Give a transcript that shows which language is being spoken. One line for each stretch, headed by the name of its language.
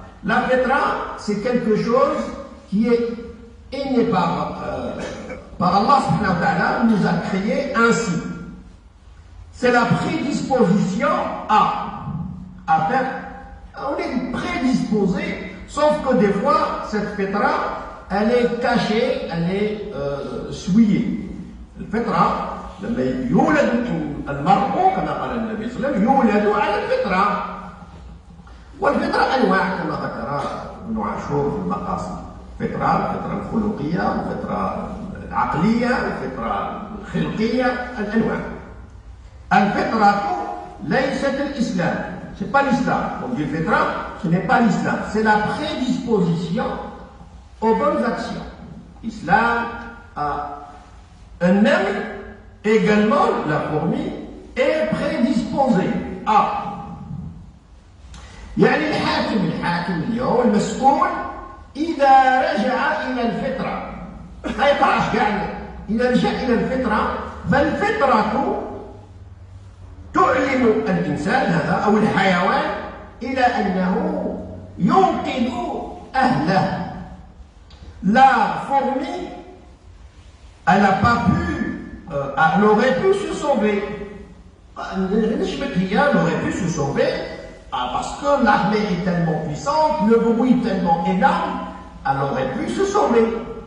French: La fitra, c'est quelque chose qui est inné par Allah subhanahu wa ta'ala, nous a créé ainsi. C'est la prédisposition à faire. On est prédisposé, sauf que des fois, cette fitra, elle est cachée, elle est souillée. La fitra,
Arabic: لما يولد المرء كما قال النبي صلى الله عليه وسلم يولد على الفطرة. والفطرة أنواع كما ذكر ابن عاشور في المقاصد. الفطرة الخلقية، الفطرة العقلية، الفطرة الخلقية، الأنواع. الفطرة ليست الإسلام.
French: C'est pas l'islam. On dit fitra, ce n'est pas l'islam. C'est la prédisposition aux bonnes actions. Islam, un naml, également la fourmi, est prédisposée à.
Arabic: يعني الحاكم اليوم المسؤول إذا رجع إلى الفطرة. هاي طرح يعني إذا رجع إلى الفطرة فالفطرة تعلم الإنسان هذا أو الحيوان إلى أنه ينقذ أهله.
French: La fourmi, elle n'a pas pu, elle aurait pu se sauver. Elle aurait pu se sauver parce que l'armée est tellement puissante, le bruit tellement énorme, elle aurait pu se sauver.